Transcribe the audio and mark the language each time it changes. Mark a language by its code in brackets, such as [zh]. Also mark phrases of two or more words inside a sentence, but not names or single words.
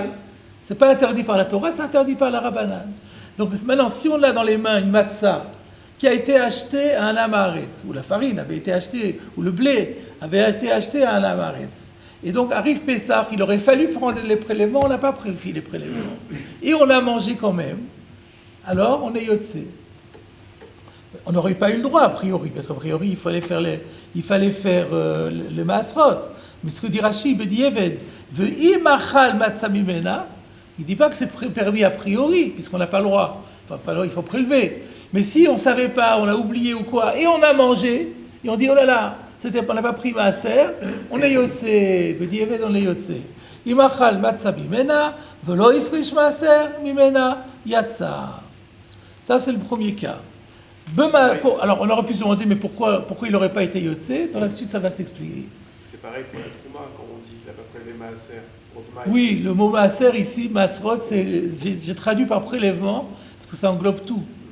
[fr] Ce n'est pas interdit par la Torah, c'est interdit par la Rabbanan. Donc, maintenant, si on a dans les mains une matzah qui a été achetée à un Amaretz, ou la farine avait été achetée, ou le blé avait été acheté à un Amaretz, Et donc arrive Pessah, il aurait fallu prendre les prélèvements, on n'a pas pris les prélèvements. Et on a mangé quand même. Alors on est Yotse. On n'aurait pas eu le droit a priori, parce qu'a priori il fallait faire le Maasrot. Mais ce que dit Rashi, il dit [he] עבד, ואם אכל מצה ממנה, [fr] il ne dit pas que c'est permis a priori, puisqu'on n'a pas le droit. Enfin, pas le droit, il faut prélever. Mais si on ne savait pas, on a oublié ou quoi, et on a mangé, et on dit oh là là, on n'a pas pris Maaser, on est Yotse, [he] בדי עבד, [fr] on est Yotse. [he] אם אכל מצה ממנה, ולא הפריש מעשר ממנה, יצא. [fr] Ça c'est le premier cas. Alors on aurait pu se demander mais pourquoi il n'aurait pas été Yotse. Dans la suite ça va s'expliquer. C'est pareil pour la Trouma quand on dit qu'il n'a pas prélevé Maaser. Oui, le mot Maaser ici, Masrot, j'ai traduit par prélèvement parce que ça englobe tout.